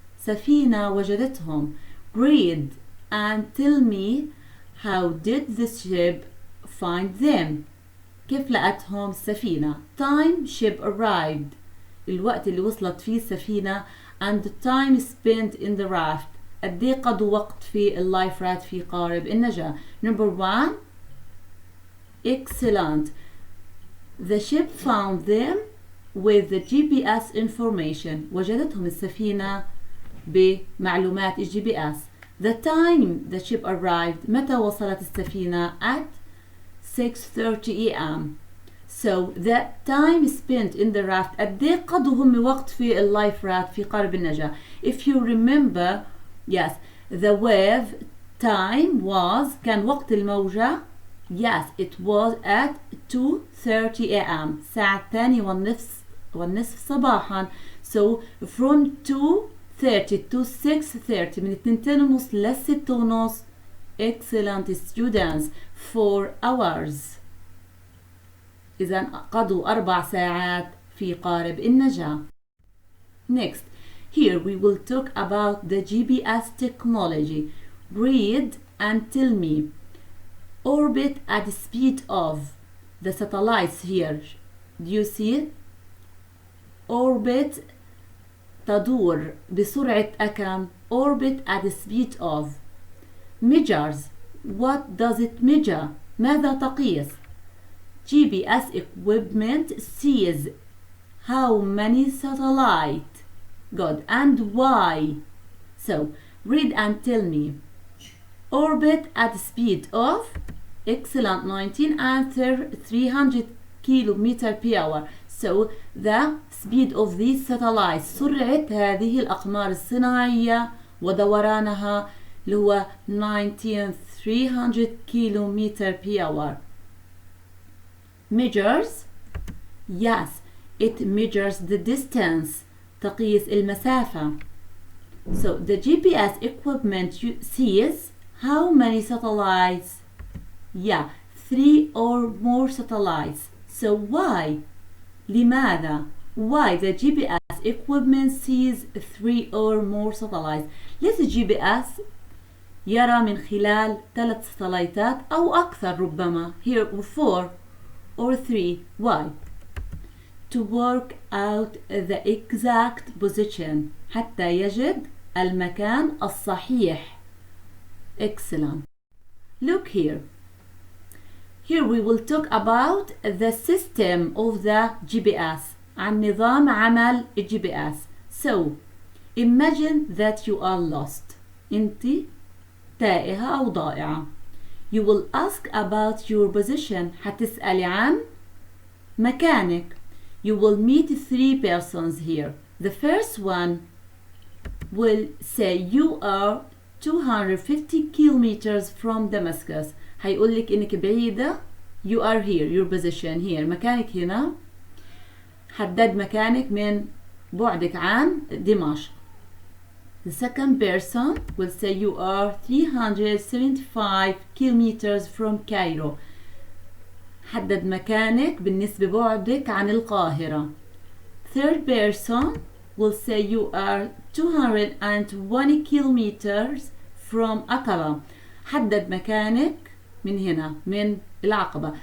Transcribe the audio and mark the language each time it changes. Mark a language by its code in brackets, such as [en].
[ar] سفينة وجدتهم. [en] Read and tell me how did this ship find them. [ar] كيف لقتهم السفينة. [en] Time ship arrived. [ar] الوقت اللي وصلت فيه السفينة [en] and the time spent in the raft. [ar] قد ايه قضوا وقت في اللايف رافت في قارب النجاة. [en] Number 1. Excellent. The ship found them with the GPS information. [ar] وجدتهم السفينة بمعلومات GPS. [en] The time the ship arrived. [ar] متى وصلت السفينة؟ [en] At 6:30 a.m. So the time spent in the raft. [ar] قد ايه قضوا هم وقت في اللايف رافت في قارب النجاة. [en] If you remember, yes, the wave time was [ar] كان وقت الموجة. [en] Yes, it was at 2:30 a.m. [ar] الساعة 2:30 صباحا. [en] So from 2:30 to 6:30 [ar] من 2:30 ل 6:30. [en] Excellent students. 4 hours. [ar] إذا قضوا 4 ساعات في قارب النجاة. [en] Next, here we will talk about the GPS technology. Read and tell me. Orbit at the speed of. The satellites here. Do you see it? Orbit [ar] تدور بسرعة كم؟ [en] Orbit at the speed of. Measures. What does it measure? [ar] ماذا تقيس؟ [en] GPS equipment sees how many satellites. Good. And why? So read and tell me. Orbit at the speed of. Excellent. 19 and 300 kilometers per hour. So the speed of these satellites. [ar] سرعة هذه الأقمار الصناعية ودورانها اللي هو 19,300 [en] kilometers per hour. Measures. Yes, it measures the distance. [ar] تقيس المسافة. [en] So the GPS equipment sees how many satellites? Yeah, 3 or more satellites. So why? لماذا? Why the GPS equipment sees 3 or more satellites? [ar] ليش الGPS يرى من خلال 3 ساتلايتات أو أكثر ربما. [en] Here 4 or 3. Why? To work out the exact position. [ar] حتى يجد المكان الصحيح. [en] Excellent. Look here. Here we will talk about the system of the GPS. [ar] عن نظام عمل GPS. [en] So, imagine that you are lost. [ar] أنت تائهة أو ضائعة. [en] You will ask about your position. [ar] هتسألي عن مكانك. [en] You will meet 3 persons here. The first one will say you are 250 kilometers from Damascus. [ar] هيقولك إنك بعيدة. [en] You are here. Your position here. [ar] مكانك هنا. حدد مكانك من بعدك عن دمشق. [en] The second person will say you are 375 kilometers from Cairo. [ar] حدد مكانك بالنسبة بعدك عن القاهرة. [en] Third person will say you are 220 kilometers from Aqaba. [ar] حدد مكانك من هنا من العقبة.